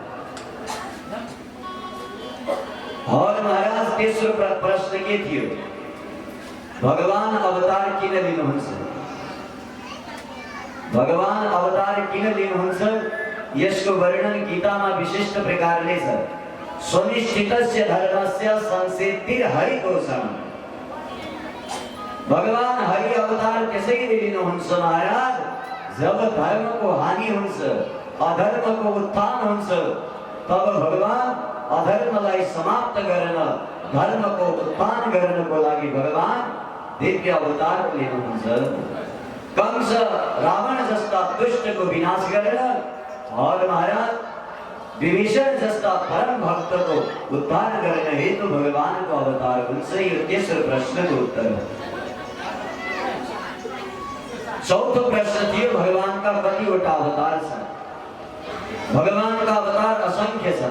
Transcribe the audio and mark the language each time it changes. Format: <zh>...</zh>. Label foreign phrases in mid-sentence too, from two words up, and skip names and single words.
<ne>और महाराज तेस्रो प्रश्न के थियो? भगवान अवतार किन लिनुहुन्छ? भगवान अवतार किन लिनुहुन्छ? यसको वर्णन गीतामा विशिष्ट प्रकारले छ।</ne> <sa>स्वनिष्ठितस्य धर्मस्य संसिद्धिर हरितोषम।</sa> <ne>भगवान हरि अवतार त्यसैले लिनुहुन्छ महाराज, जब धर्मको हानि हुन्छ, अधर्मको उत्थान हुन्छ, तब भगवान अधर्मलाई समाप्त गर्न, धर्मको उत्थान गर्नको लागि भगवान दिव्य अवतार लिनुहुन्छ। कंस रावण जस्ता दुष्टको विनाश गर्न और महाराज विभीषण जस्ता परम भक्तको उद्धार गर्न हेतु भगवानको अवतार हुन्छ। यो तेस्रो प्रश्नको उत्तर हो। चौथो प्रश्न थियो भगवानका कतिवटा अवतार छन्? भगवानका अवतार असंख्य छन्।</ne>